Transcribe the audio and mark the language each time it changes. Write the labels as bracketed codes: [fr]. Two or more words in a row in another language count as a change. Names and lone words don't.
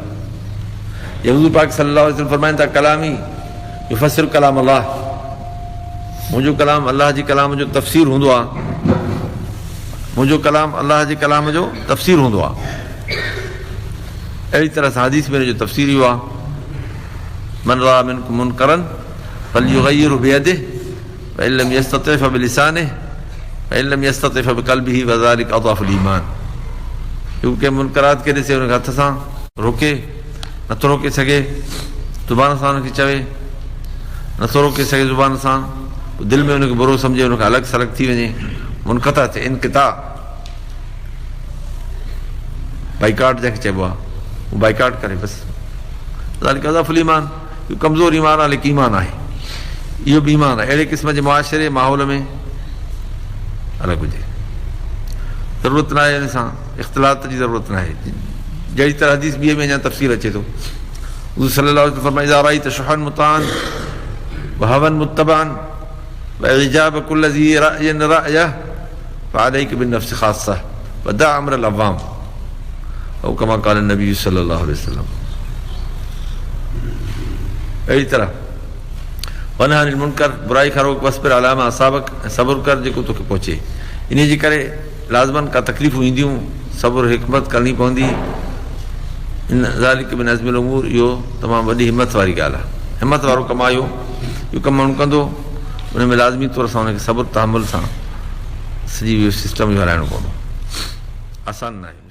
[sd] ये हुज़ूर पाक [ar] صلى الله عليه وسلم [sd] फरमाइनि था, [ar] كلامي يفسر كلام الله, [sd] मुंहिंजो कलाम अल्लाह जी कलाम जो तफ़सीर हूंदो आहे, मुंहिंजो कलाम अल्लाह जे कलाम जो तफ़सीर हूंदो आहे। अहिड़ी तरह सां हदीस में जो तफ़सीर इहो आहे, [ar] من رأى منكم منكرا فليغيره بيده فإن لم يستطع فبلسانه فإن لم يستطع فبقلبه وذلك أضعف الإيمان. [sd] कंहिं मुनकरात खे ॾिसे हुनखे हथ सां रोके, नथो रोके सघे, ज़ुबान सां हुनखे चवे, नथो रोके सघे ज़ुबान सां, दिलि में हुनखे बुरो सम्झे, हुनखे अलॻि सलॻि थी वञे, मुनक़ता थिए, इनक़िता, बाइकाट जंहिंखे चइबो आहे, उहो बाइकाट करे बसि। [ar] ذلك أضعف الإيمان, [sd] इहो कमज़ोर ईमान आहे, लेकिन ईमान आहे, इहो बि ईमान आहे। अहिड़े क़िस्म जे मुआशिरे माहौल में अलॻि हुजे, ज़रूरत न आहे हिन सां इख़्तिलात जी ज़रूरत न आहे। जहिड़ी तरह हदीस ॿिए में अञा तफ़सील अचे थो, हुज़ूर [ar] صلى الله عليه وسلم [sd] फरमाए, [ar] إذا رأيت شحا مطاعا وهوى متبعا وإعجاب كل ذي رأي برأيه فعليك بنفسك خاصة ودع أمر العوام, أو كما قال النبي صلى الله عليه وسلم. [sd] अहिड़ी तरह [ar] وانه عن المنكر, [sd] बुराई खां रोक, [ar] واصبر على ما أصابك, [sd] ऐं सब्र कर जेको तोखे पहुचे। इन जे करे लाज़मन का तकलीफ़ूं ईंदियूं, सब्र हिकमत करणी पवंदी। [ar] إن ذلك من عزم الأمور, [sd] इहो तमामु वॾी हिमत वारी ॻाल्हि आहे। हिमत वारो कमु आहे इहो कमु माण्हू कंदो, उन में लाज़मी तौर सां हुनखे सब्र तहमुल सां सॼी इहो सिस्टम हलाइणो पवंदो, आसान न आहे।